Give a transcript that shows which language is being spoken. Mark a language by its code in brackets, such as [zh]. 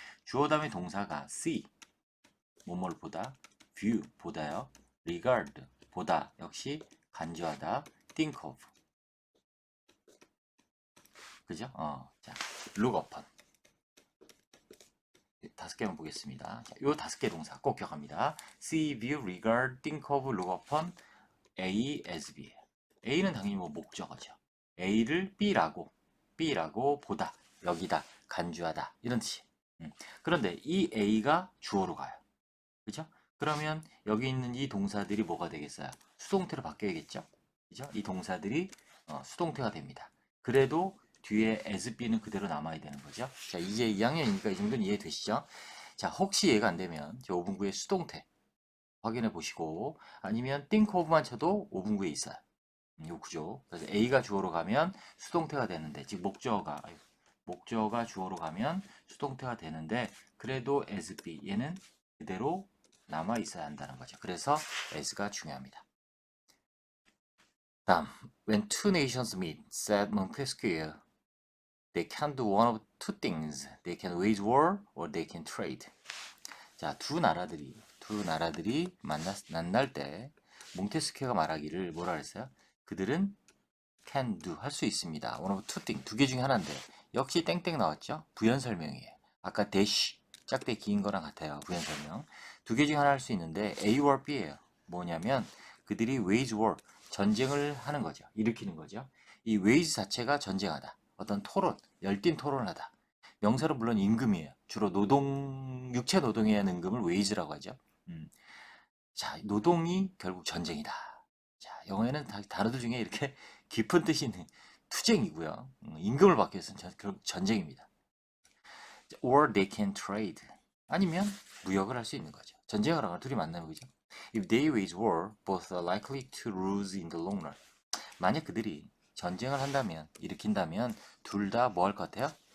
[ko] 주어 다음에 동사가 see, 뭐뭐를 보다, view, 보다요, regard, 보다, 역시 간주하다, think of, 그죠? [en] 자, look upon. [ko] 5개만 보겠습니다. 자, 요 5개 동사 꼭 기억합니다. [en] see, view, regard, think of, look upon, A as B. [ko] A는 당연히 뭐 목적어죠. A를 B라고 보다, 여기다, 간주하다 이런 뜻이. 그런데 이 A가 주어로 가요. 그죠? 그러면 여기 있는 이 동사들이 뭐가 되겠어요? 수동태로 바뀌어야겠죠? 그죠? 이 동사들이 수동태가 됩니다. 그래도 뒤에 as be는 그대로 남아야 되는 거죠. 자, 이제 2학년이니까 이 정도는 이해되시죠? 자, 혹시 이해가 안 되면 5분구의 수동태 확인해 보시고 아니면 think of만 쳐도 5분구에 있어요. 요 구조. 그래서 A가 주어로 가면 수동태가 되는데, 즉 목적어가 주어로 가면 수동태가 되는데, 그래도 as be 얘는 그대로 남아 있어야 한다는 거죠. 그래서 as가 중요합니다. [en] 다음, when two nations meet, said Montesquieu, they can do one of two things. They can wage war or they can trade. [ko] 자, 두 나라들이 만날 때 몽테스키어가 말하기를 뭐라 그랬어요? 그들은 can do 할 수 있습니다. one of two thing 두 개 중에 하나인데 역시 땡땡 나왔죠? 부연 설명이에요. 아까 dash 짝대 긴 거랑 같아요. 부연 설명. 두 개 중에 하나 할 수 있는데 A or B예요. 뭐냐면 그들이 wage war 전쟁을 하는 거죠. 일으키는 거죠. 이 wage 자체가 전쟁하다. 어떤 토론, 열띤 토론을 하다. 명사로 물론 임금이에요. 주로 육체 노동에 의한 임금을 wage라고 하죠. 자, 노동이 결국 전쟁이다. 자, 영어에는 단어들 중에 이렇게 깊은 뜻이 있는 투쟁이고요. 임금을 받기 위해서는 결국 전쟁입니다. [en] Or they can trade. [ko] 아니면 무역을 할 수 있는 거죠. 전쟁을 하거나 둘이 만나는 거죠. [en] If they wage war, both are likely to lose in the long run. [ko] 만약 그들이 전쟁을 한다면, 일으킨다면 둘 다 뭐 할 것 같아요?